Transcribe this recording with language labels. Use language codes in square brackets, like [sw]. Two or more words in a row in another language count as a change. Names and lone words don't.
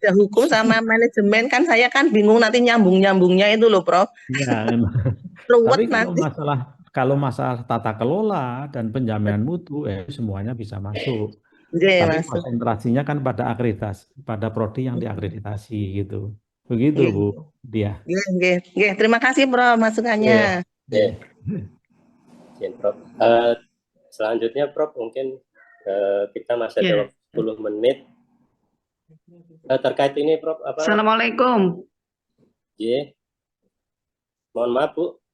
[id] ada hukum sama manajemen kan saya kan bingung nanti nyambung-nyambungnya itu loh, Prof. Ya, Ruwet tapi nanti. kalau masalah tata kelola dan penjaminan mutu, semuanya bisa masuk. Nggih, Tapi masuk. konsentrasinya kan pada akreditasi, pada prodi yang diakreditasi gitu. Begitu Nggih. Bu Dia. [jv] Nggih, nggih. Nggih, [id] terima kasih, Prof, Iya, masukannya. iya, izin Prof. Selanjutnya Prof, mungkin kita masih ada Ya. waktu 10 menit. Terkait ini Prof, apa? Assalamualaikum. Iya. Mohon maaf Bu.